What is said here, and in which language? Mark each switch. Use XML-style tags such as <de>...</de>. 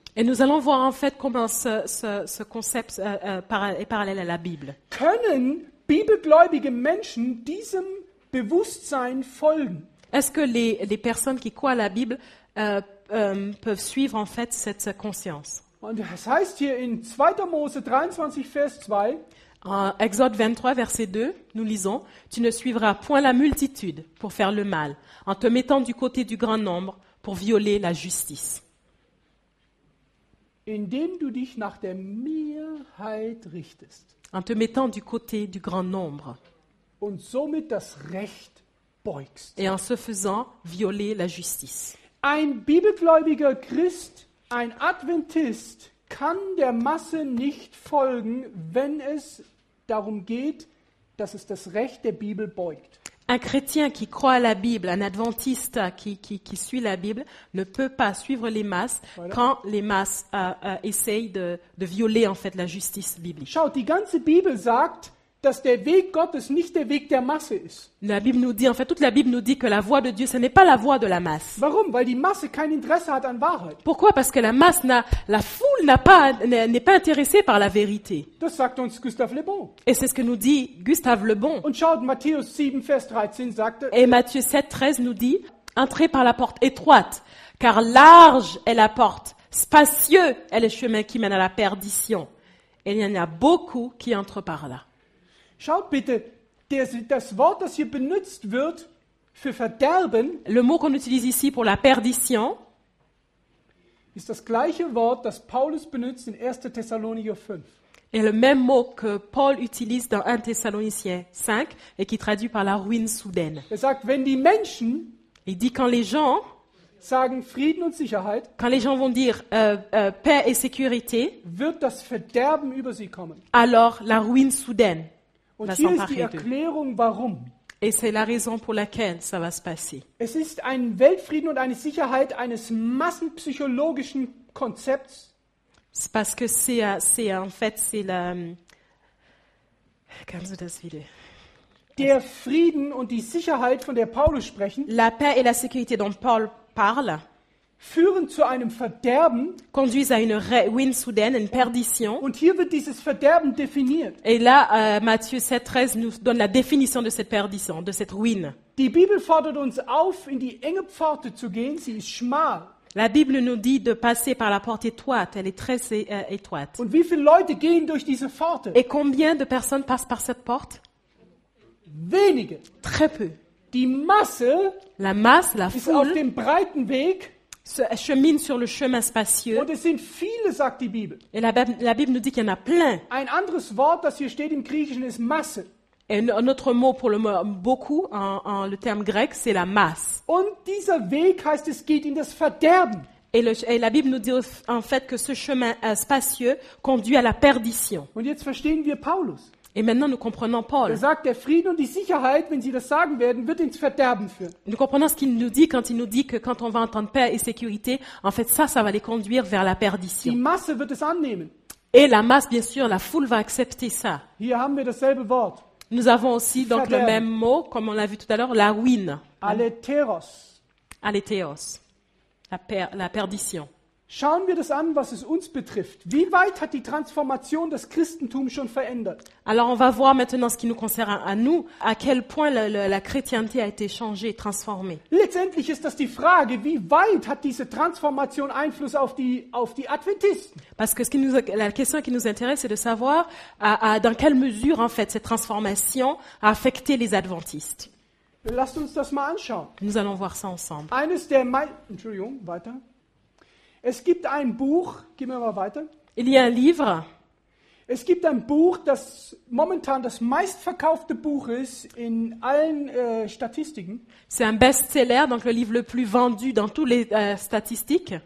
<fr>Et nous allons voir en fait comment ce concept est parallèle à la Bible.</fr> <de>Können bibelgläubige Menschen diesem Bewusstsein folgen?</de> <fr>Est-ce que les personnes qui croient à la Bible peuvent suivre en fait cette conscience?</fr> <de>Und es heißt hier in 2. Mose 23, Vers 2,</de> <fr>En Exode 23, verset 2, nous lisons « Tu ne suivras point la multitude pour faire le mal, en te mettant du côté du grand nombre pour violer la justice.</fr> <de>indem du dich nach der Mehrheit richtest</de> <fr>En te mettant du côté du grand nombre</fr> <de>und somit das Recht beugst.</de> <fr>et en se faisant violer la justice. »</fr> <de>Ein bibelgläubiger Christ, ein Adventist, kann der Masse nicht folgen, wenn es darum geht, dass es das Recht der Bibel beugt.</de> <fr>Un chrétien qui croit à la Bible, un adventiste qui suit la Bible, ne peut pas suivre les masses quand les masses essayent de violer en fait la justice biblique.</fr> <de>Schaut, die ganze Bibel sagt, dass der Weg Gottes nicht der Weg der Masse ist.</de> <fr>La Bible nous dit, en fait, toute la Bible nous dit que la voie de Dieu, ce n'est pas la voie de la masse.</fr> <de>Warum? Weil die Masse kein Interesse hat an Wahrheit.</de> <fr>Pourquoi? Parce que la foule n'est pas intéressée par la vérité.</fr> <de>Das sagt uns Gustave Le Bon.</de> <fr>Et c'est ce que nous dit Gustave Le Bon.</fr> <de>Und schaut, Matthäus 7, Vers 13 sagt,</de> <fr>Et Matthieu 7, 13 nous dit, entrez par la porte étroite, car large est la porte, spacieux est le chemin qui mène à la perdition. Et il y en a beaucoup qui entrent par là.</fr> <de>schaut bitte, das Wort, das hier benutzt wird für Verderben,</de> <fr>Le mot qu'on utilise ici pour la perdition,</fr> <de>ist das gleiche Wort, das Paulus benutzt in 1. Thessalonicher 5.</de> <fr>est le même mot que Paul utilise dans 1 Thessaloniciens 5 et qui traduit par la ruine soudaine.</fr> <de>Sagt, wenn die Menschen</de> <fr>Il dit quand les gens</fr> <de>sagen Frieden und Sicherheit,</de> <fr>vont dire paix et sécurité,</fr> <de>wird das Verderben über sie kommen.</de> <fr>alors la ruine soudaine</fr> <de>Und</de> <fr>va</fr> <de>hier ist die</de> <fr>s'emparer d'eux.</fr> <de>Erklärung, warum.</de> <fr>Et c'est la raison pour laquelle ça va se passer.</fr> <de>Es ist ein Weltfrieden und eine Sicherheit eines massenpsychologischen Konzepts,</de> <fr>C'est parce que c'est en fait c'est la</fr> <de>kannst du das wieder? der Frieden und die Sicherheit, von der Paulus sprechen,</de> <fr>La paix et la sécurité dont Paul parle</fr> <de>führen zu einem Verderben.</de> <fr>conduisent à une ruine soudaine, une perdition.</fr> <de>Und hier wird dieses Verderben definiert.</de> <fr>Et là, Matthieu 7,13 nous donne la définition de cette perdition, de cette ruine.</fr> <de>Die Bibel fordert uns auf, in die enge Pforte zu gehen. Sie ist schmal.</de> <fr>La Bible nous dit de passer par la porte étroite, elle est très étroite.</fr> <de>Und wie viele Leute gehen durch diese Pforte?</de> <fr>Et combien de personnes passent par cette porte?</fr> <de>Wenige.</de> <fr>Très peu.</fr> <de>Die Masse</de> <fr>La masse, la</fr> <de>ist auf</de> <fr>foule,</fr> <de>dem breiten Weg</de> <fr>chemine sur le chemin spacieux.</fr> <de>und es sind viele, sagt die Bibel.</de> <fr>Et la Bible nous dit qu'il y en a plein.</fr> <de>Ein anderes Wort, das hier steht im Griechischen, ist Masse.</de> <fr>Et un autre mot pour le mot beaucoup, en le terme grec, c'est la masse.</fr> <de>Und dieser Weg, heißt es, geht in das Verderben.</de> <fr>Et la Bible nous dit en fait que ce chemin spacieux conduit à la perdition.</fr> <de>Und jetzt verstehen wir Paulus.</de> <fr>Et maintenant, nous comprenons Paul.</fr> <de>Er sagt, der Frieden und die Sicherheit, wenn sie das sagen werden, wird ins Verderben führen.</de> <fr>Nous comprenons ce qu'il nous dit quand il nous dit que quand on va entendre paix et sécurité, en fait, ça va les conduire vers la</fr> <de>Die</de> <fr>perdition.</fr> <de>Masse wird es annehmen.</de> <fr>Et la masse, bien sûr, la foule va accepter ça.</fr> <de>Hier haben wir dasselbe Wort.</de> <fr>Nous avons aussi donc le</fr> <de>Verderben.</de> <fr>même mot, comme on l'a vu tout à l'heure, la ruine,</fr> <de>Aletheros.</de> <fr>aléthéos, la perdition.</fr> <de>Schauen wir das an, was es uns betrifft. Wie weit hat die Transformation das Christentum schon verändert?</de> <fr>Alors on va voir maintenant ce qui nous concerne à nous, à quel point la chrétienté a été changée, transformée.</fr> <de>Letztendlich ist das die Frage, wie weit hat diese Transformation Einfluss auf die Adventisten?</de> <fr>Parce que la question qui nous intéresse, c'est de savoir dans quelle mesure en fait cette transformation a affecté les adventistes.</fr> <de>Lasst uns das mal anschauen.</de> <fr>Nous allons voir ça ensemble.</fr> <de>Entschuldigung, weiter. Es gibt ein Buch, gehen wir mal weiter.</de> <fr>Il y a un livre</fr> <de>Es gibt ein Buch, das momentan das meistverkaufte Buch ist in allen Statistiken.</de> <fr>C'est un best-seller, donc le livre le plus vendu dans toutes les statistiques,</fr>